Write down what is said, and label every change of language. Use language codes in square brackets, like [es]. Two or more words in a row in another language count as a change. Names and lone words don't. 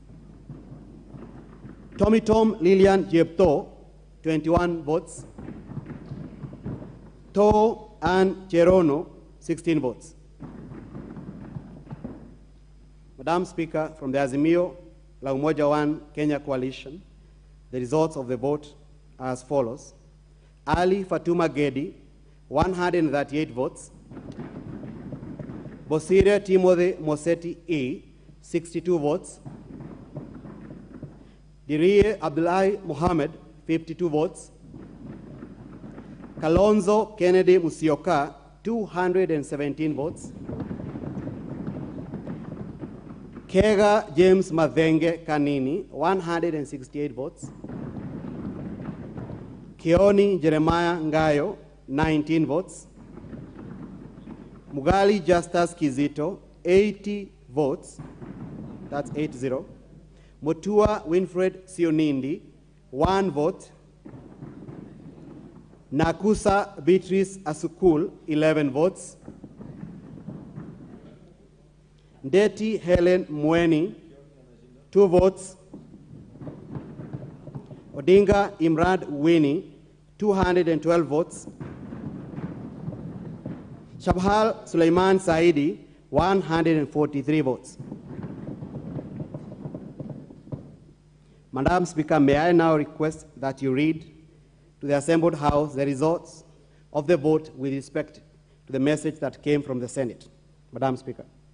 [en] Tommy Tom Lilian Jepto, 21 votes. To Ann Cherono, 16 votes. Madam Speaker, from the Azimio La Umoja One Kenya Coalition, the results of the vote are as follows. Ali Fatuma Gedi, 138 votes. Bosire Timothy Moseti E, 62 votes. Dirie Abdullahi Mohammed, 52 votes. Kalonzo Kennedy Musyoka, 217 votes. Kega James Madenge Kanini, 168 votes. Kioni Jeremiah Ngayo, 19 votes. Mugali Justus Kizito, 80 votes. That's 80. Mutua Winfred Sionindi, 1 vote. Nakusa Beatrice Asukul, 11 votes. Ndeti Helen Mweni, 2 votes. Odinga Imrad Winnie, 212 votes. Shabhal Suleiman Saidi, 143 votes. Madam Speaker, may I now request that you read to the assembled House the results of the vote with respect to the message that came from the Senate. Madam Speaker.